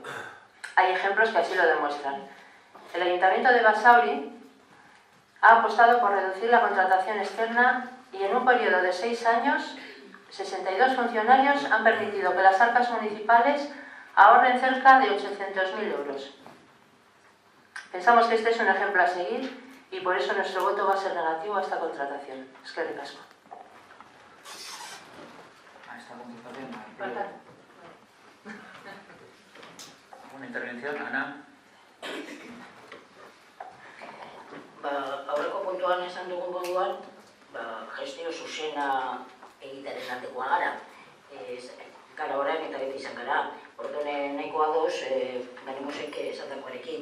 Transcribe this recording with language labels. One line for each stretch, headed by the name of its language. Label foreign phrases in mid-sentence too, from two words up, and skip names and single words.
Spanish: Hay ejemplos que así lo demuestran. El Ayuntamiento de Basauri ha apostado por reducir la contratación externa y en un periodo de 6 años, 62 funcionarios han permitido que las arcas municipales ahorren cerca de 800.000 euros. Pensamos que este es un ejemplo a seguir y por eso nuestro voto va a ser negativo a esta contratación.
Basque: Eskerrik asko.
Spanish: A esta contratación. ¿Alguna intervención? Ana.
Basque: Aurreko puntuan esan dugun moduan, gestio zuzena egitearen aldekoa gara. Gara orain eta beti izan gara. Orduan nahikoa doz, Ganemosek esandakoarekin.